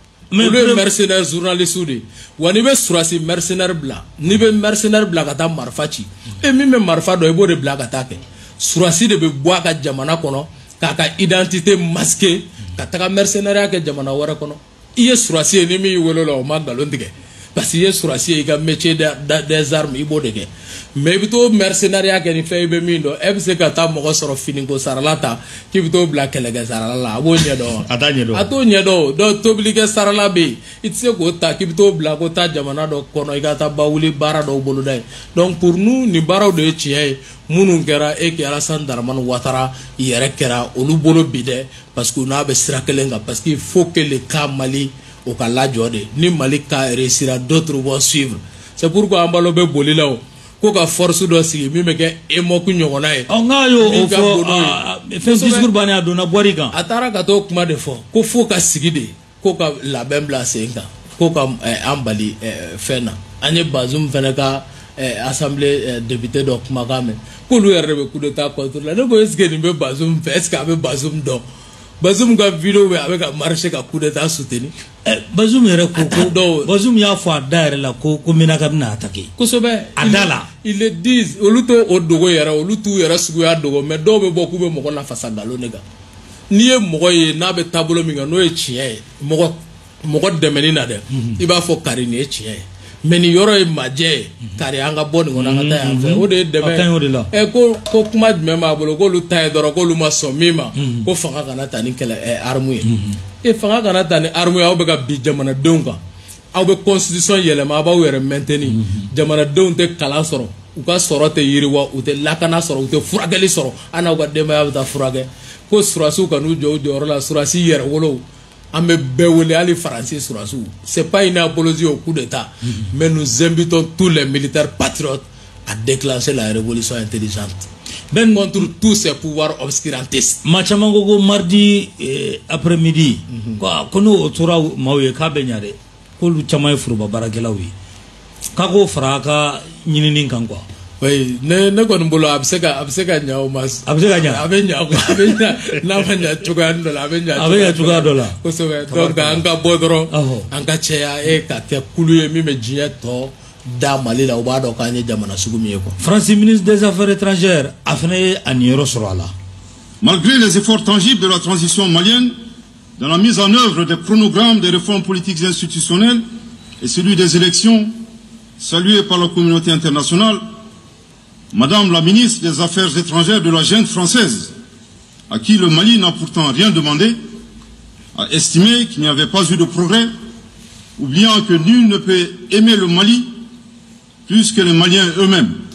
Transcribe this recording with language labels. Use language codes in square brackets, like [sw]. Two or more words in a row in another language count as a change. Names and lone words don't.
[bm] olu [fr] mercenaire journaliste [bm] de wa ni bɛ surasi mercenaire bila ni bɛ mercenaire bila ka taa marifa ci min bɛ marifa dɔn i b'o de bila ka taa kɛ surasi de bɛ bɔ a ka jamana kɔnɔ k'a ka [fr] identité masquer [bm] ka taga mercenaire kɛ jamana wɛrɛ kɔnɔ i ye surasi ye ni min y'i wele la o ma nkalon tigɛ [fr] parce que [bm] i ye surasi ye i ka [fr] métier des armes [bm] i b'o de kɛ mais i bɛ t'o mercenariat kɛ ni fɛn i bɛ min dɔn e bɛ se ka taa mɔgɔ sɔrɔ finiko sarala ta k'i bɛ t'o bila kɛlɛkɛ sarala la a b'o ɲɛdɔn a t'a ɲɛdɔn a t'o ɲɛdɔn donc tobilikɛ sarala bɛ yen i tɛ se k'o ta k'i bɛ t'o bila ko taa jamana dɔ kɔnɔ i ka taa bawuli baara dɔw boloda ye [fr] donc pour nous [bm] nin baaraw de ye tiɲɛ ye minnu kɛra e kɛ Alassane Dramane Ouattara yɛrɛ kɛra olu bolo bi dɛ [fr] parce que [bm] n'a bɛ sira kelen kan [fr] parce que il faut que le cas Mali [bm] o ka lajɔ de ni [fr] Mali cas réussira d'autres vont suivre c'est pourquoi [bm] an balo bɛ boli la o ko ka force dɔ sigi min bɛ kɛ EMOC ɲɔgɔnna ye n'a y'o fɔ fɛn discours bannen a donna bɔr'i kan a taara ka t'o kuma de fɔ ko fo ka sigi de ko ka labɛn bila sen kan ko ka an bali fɛn na an ye Bazoum fɛnɛ ka assemblée député dɔ kumakan mɛn k'olu yɛrɛ de bɛ [fr] coup d'état contre la [bm] ne ko [fr] est-ce que [bm] nin bɛ Bazoum fɛ [fr] est-ce que [bm] a bɛ Bazoum dɔn Bazoum ka vidéo bɛ a bɛ ka marcher ka [fr] coup d'état [bm] soutenir Bazoum yɛrɛ ko Bazoum y'a fɔ a da yɛrɛ la ko Menaka bɛna attaquer kosɛbɛ a da la [fr] ils le disent [bm] olu t'o o dogo yɛrɛ olu t'u yɛrɛ suguya dogo mais dɔw bɛ bɔ k'u bɛ mɔgɔ lafasa nkalon de kan n'i ye mɔgɔ ye n'a bɛ taabolo min kan n'o ye tiɲɛ ye mɔgɔ dɛmɛni na dɛ i b'a fɔ kari nin ye tiɲɛ ye mais nin yɔrɔ ye majɛ ye kari an ka bɔ nin kɔnɔ an ka taa yan fɛ o de ye dɛmɛ ko kuma jumɛn b'a bolo k'olu ta ye dɔrɔn k'olu ma sɔn min ma ko fanga kana ta ni kɛlɛ arme ye fanga kana ta ni arme ye aw bɛ ka bin jamanadenw kan aw bɛ constitution yɛlɛma a b'aw yɛrɛ maintenir jamanadenw tɛ kalan sɔrɔ u ka sɔrɔ tɛ yiriwa u tɛ lakana sɔrɔ u tɛ furakɛli sɔrɔ an n'aw ka denbaya bɛ taa furakɛ ko surasiw kan'u jɔ u jɔyɔrɔ la surasi yɛrɛ wolow an bɛ bɛɛ wele hali faransi surasiw [fr] c'est pas une apologie au coup d'état mais nous invitons tous les militaires patriotes à déclencher la révolution intelligente contre tous ces pouvoirs obscurantistes. [bm] maa caman ko [fr] mardi après-midi [bm] ko n'o tora maaw ye k'a bɛ ɲa dɛ k'olu caman ye foroba baarakɛlaw ye k'a k'o fara a ka ɲinini kan quoi. Oui, ne kɔni bolo a bɛ se ka ɲa o ma. A bɛ se ka ɲa. A bɛ ɲa n'a ma ɲa cogoya dɔ la a bɛ ɲa cogoya dɔ la. Kosɛbɛ donc an ka bɔ dɔrɔn an ka cɛya ka kɛ kulu ye min bɛ diɲɛ tɔ da Mali la u b'a dɔn k'an ye jamana sugu min ye quoi. France [fr] ministre des Affaires étrangères [bm] a fana ye a niyɔrɔ sɔrɔ a la. [fr] Malgré les efforts tangibles de la transition malienne dans la mise en œuvre des chronogrammes des réformes politiques et institutionnelles et celui des élections salués par la communauté internationale, Madame la ministre des Affaires étrangères de la junte française, à qui le Mali n'a pourtant rien demandé, a estimé qu'il n'y avait pas eu de progrès, oubliant que nul ne peut aimer le Mali plus que les Maliens eux-mêmes.